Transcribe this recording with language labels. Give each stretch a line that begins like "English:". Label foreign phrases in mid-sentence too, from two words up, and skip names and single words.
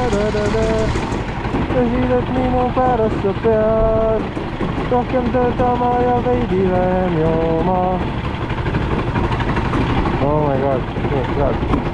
Estonian: tõsiselt minu pärast sa pead rohkem töötama ja veidi vähem jooma.
English: Oh my god,
Estonian: nii head.